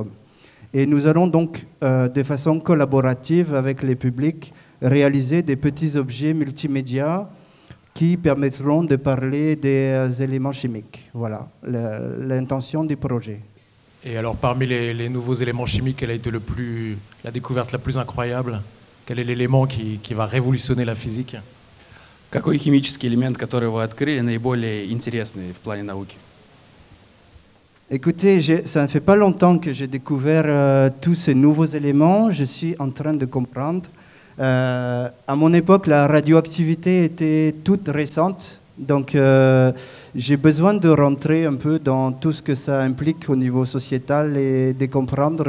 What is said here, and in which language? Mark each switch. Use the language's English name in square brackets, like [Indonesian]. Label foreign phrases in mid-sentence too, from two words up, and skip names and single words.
[French] Et nous allons donc, de façon collaborative avec les publics, réaliser des petits objets multimédia qui permettront de parler des éléments chimiques. Voilà l'intention du projet. Et alors, parmi les nouveaux éléments chimiques, quelle a été la découverte la plus incroyable? Quel est l'élément qui va révolutionner la physique? [Russian] Какой химический элемент, который вы открыли, наиболее интересный в плане науки? [French] Écoutez, ça ne fait pas longtemps que j'ai découvert tous ces nouveaux éléments. Je suis en train de comprendre. À mon époque, la radioactivité était toute récente. Donc, j'ai besoin de rentrer un peu dans tout ce que ça implique au niveau sociétal et de comprendre.